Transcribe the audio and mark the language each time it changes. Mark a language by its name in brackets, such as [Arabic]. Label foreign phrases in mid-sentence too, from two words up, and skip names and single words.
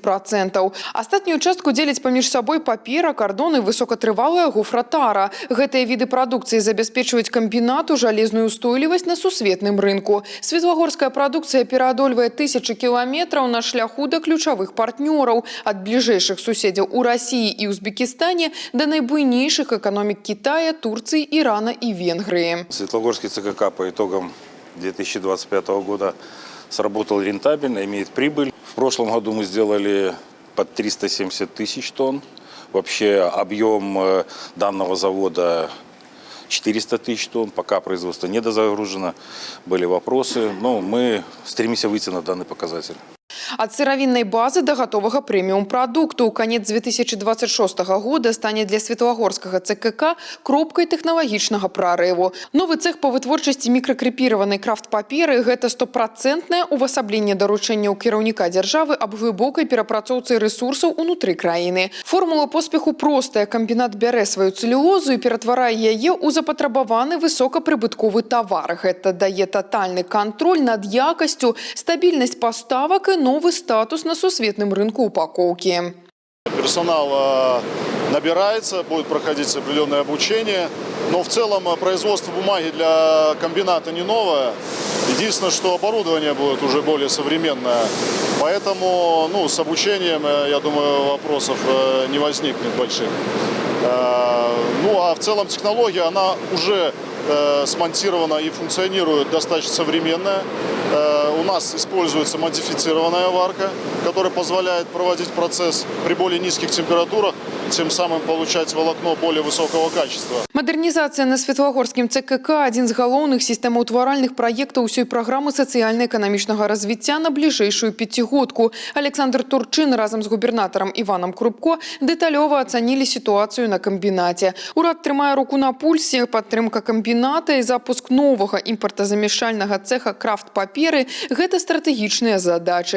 [Belarusian] Астатнюю частку дзеляць паміж сабой папера, кардон і высокатрывалая гофратара. Гэтыя віды прадукцыі забяспечваюць камбінату жалезную устойлівасць на сусветным рынку. Светлагорская прадукцыя пераадольвае тысячы кіламетраў на шляху да ключавых партнёраў, ад бліжэйшых суседзяў у Расіі і Узбекістане да найбуйнейшых эканомік [Russian] Китая, Турции, Ирана и Венгрии. Светлагорский ЦКК по итогам 2025 года сработал рентабельно, имеет прибыль. В прошлом году мы сделали под 370 тысяч тонн. Вообще объем данного завода 400 тысяч тонн. Пока производство недозагружено, были вопросы, но мы стремимся выйти на данный показатель. [Belarusian] Ад сыравіннай базы да гатовага прэміум-прадукту. Канец 2026 года стане для Светлагорскага ЦКК кропкай тэхналагічнага прарыву. Новы цэх па вытворчасці мікракрыпіраванай крафт-паперы – гэта 100% увасабленне даручэнняў кіраўніка дзяржавы аб глыбокай перапрацоўцы рэсурсаў унутры краіны. Формула поспеху простая. Камбінат бярэ сваю цэлюлозу і ператварае яе ў запатрабаваны высокапрыбытковы тавар. Гэта дае татальны кантроль над якасцю, стабільнасць паставак і [Russian] новый статус [Belarusian] на сусветном [Russian] рынку упаковки. Персонал набирается, будет проходить определенное обучение, но в целом производство бумаги для комбината не новое. Единственное, что оборудование будет уже более современное, поэтому с обучением, я думаю, вопросов не возникнет больших. А в целом технология, она уже смонтирована и функционирует достаточно современная. У нас используется модифицированная варка, которая позволяет проводить процесс при более низких температурах, тем самым получать волокно более высокого качества. [Belarusian] Модернизация на Светлагорскім ЦКК – один з галоўных сістэмаўтваральных праектаў усёй праграмы сацыяльна-эканамічнага развіцця на бліжэйшую пяцігодку. Александр Турчин разам з губернатарам Іванам Крупко дэталёва ацанілі сітуацыю на камбінаце. Урад трымае руку на пульсе, падтрымка камбіната і запуск новага імпартазамяшчальнага цэха крафт-паперы – гэта стратэгічныя задачы.